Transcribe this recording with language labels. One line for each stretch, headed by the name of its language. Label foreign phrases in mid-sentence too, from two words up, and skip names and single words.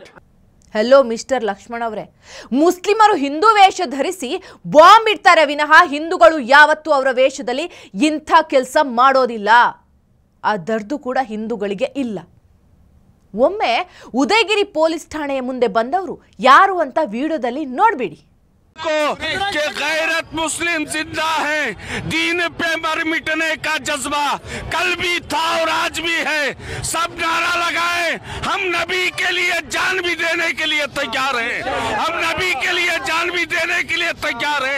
Kannada: ಹೆಲೋ ಮಿಸ್ಟರ್ ಲಕ್ಷ್ಮಣ್ ಅವರೇ, ಮುಸ್ಲಿಮರು ಹಿಂದೂ ವೇಷ ಧರಿಸಿ ಬಾಂಬ್ ಇಡ್ತಾರೆ ವಿನಃ ಹಿಂದೂಗಳು ಯಾವತ್ತೂ ಅವರ ವೇಷದಲ್ಲಿ ಇಂಥ ಕೆಲಸ ಮಾಡೋದಿಲ್ಲ. ಆ ದರ್ದು ಕೂಡ ಹಿಂದೂಗಳಿಗೆ ಇಲ್ಲ. ಒಮ್ಮೆ ಉದಯಗಿರಿ ಪೊಲೀಸ್ ಠಾಣೆಯ ಮುಂದೆ ಬಂದವರು ಯಾರು ಅಂತ ವಿಡಿಯೋದಲ್ಲಿ ನೋಡ್ಬಿಡಿ.
Hindi: कि गैरत मुस्लिम जिंदा है, दीन पे मर मिटने का जज्बा कल भी था और आज भी है. सब नारा लगाए, हम नबी के लिए जान भी देने के लिए तैयार हैं. हम नबी के लिए जान भी देने के लिए तैयार हैं.